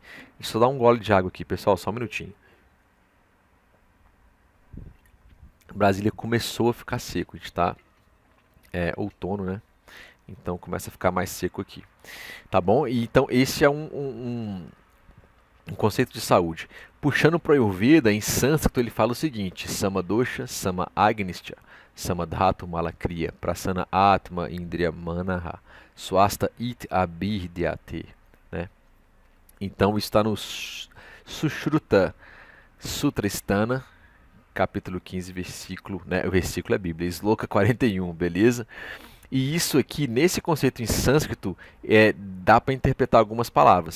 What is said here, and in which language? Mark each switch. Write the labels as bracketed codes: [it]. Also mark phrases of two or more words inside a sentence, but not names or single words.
[pt] Deixa eu dar um gole de água aqui, pessoal, só um minutinho. Brasília começou a ficar seco, a gente está outono, né? Então começa a ficar mais seco aqui. Tá bom? E, então esse é um conceito de saúde. Puxando para o Ayurveda, em sânscrito ele fala o seguinte: [sa] समदोष, सम अग्निस्त्य, समधातु मलक्रिया, प्रसन आत्म इन्द्रिय मनः, स्वस्त इत् अभिद्यते. [pt] Né? Então está no Sushruta Sutrasthana, capítulo 15, versículo, né? O versículo é Bíblia, Sloka 41, beleza? E isso aqui, nesse conceito em sânscrito, dá para interpretar algumas palavras.